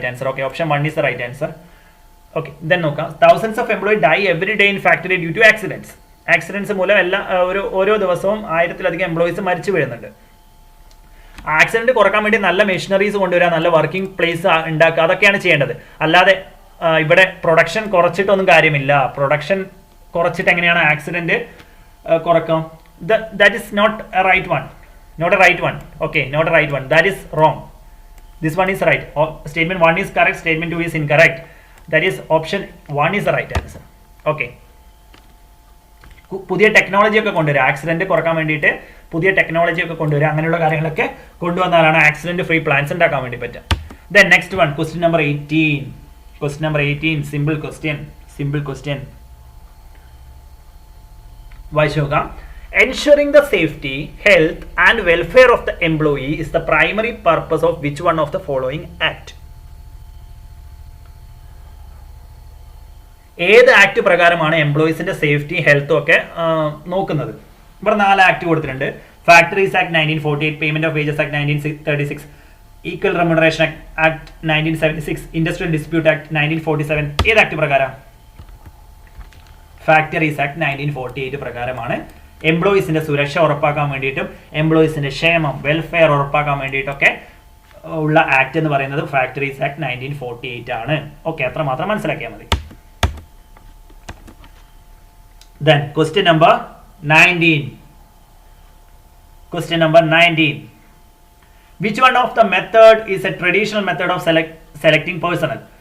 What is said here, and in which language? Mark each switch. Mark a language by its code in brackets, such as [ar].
[en] Okay, option 1 is the right answer. Okay, then നോക്കാം. Thousands of employees die every day in factory due to accidents. [ml] Accidents മൂലം ഓരോ ദിവസവും 1000-ലധികം employees മരിച്ചു വീഴുന്നുണ്ട്. Accident കുറക്കാൻ വേണ്ടി നല്ല മെഷീനറീസ് കൊണ്ടുവരിക, നല്ല വർക്കിംഗ് പ്ലേസ് ഉണ്ടാക്കുക, അതൊക്കെയാണ് ചെയ്യേണ്ടത്. അല്ലാതെ ഇവിടെ പ്രൊഡക്ഷൻ കുറച്ചിട്ടൊന്നും കാര്യമില്ല. പ്രൊഡക്ഷൻ കുറച്ചിട്ട് എങ്ങനെയാണ് accident കുറക്കാം? [en] That is not a right one. Okay, not a right one. That is wrong. This one is right. Statement 1 is correct. Statement 2 is incorrect. That is option 1 is the right answer. Okay. [ml] പുതിയ technology ഒക്കെ കൊണ്ടുവരിക, accident കുറക്കാൻ വേണ്ടിയിട്ട് പുതിയ technology ഒക്കെ കൊണ്ടുവരിക, അങ്ങനെയുള്ള കാര്യങ്ങളൊക്കെ കൊണ്ടുവന്നാലാണ് ആക്സിഡന്റ് ഫ്രീ പ്ലാൻസ് ഉണ്ടാക്കാൻ വേണ്ടി പറ്റുക. [en] Then next one, question number 18. Simple question. [ml] വായിച്ചു നോക്കാം. [en] Ensuring the safety, health and welfare of the employee is the primary purpose of which one of the following act? [ml] ഏത് ആക്ട് പ്രകാരമാണ് എംപ്ലോയീസിന്റെ safety ഹെൽത്തും ഒക്കെ നോക്കുന്നത്? ഇവിടെ 4 ആക്ട് കൊടുത്തിട്ടുണ്ട്. Factories act 1948, payment of wages act 1936, equal remuneration act 1976, industrial dispute act 1947. ഏത് act പ്രകാരം? Factories act 1948 പ്രകാരമാണ് എംപ്ലോയീസിന്റെ സുരക്ഷ ഉറപ്പാക്കാൻ വേണ്ടിയിട്ടും എംപ്ലോയീസിന്റെ ക്ഷേമം, വെൽഫെയർ ഉറപ്പാക്കാൻ വേണ്ടിയിട്ടൊക്കെ ഉള്ള ആക്ട് എന്ന് പറയുന്നത് ഫാക്ടറീസ് ആക്ട് 1948 ആണ്. ഓക്കെ, അത്ര മാത്രം മനസ്സിലാക്കിയാൽ മതി. [en] Then question number 19. Question number 19. Which one of the method is a traditional method of selecting personnel?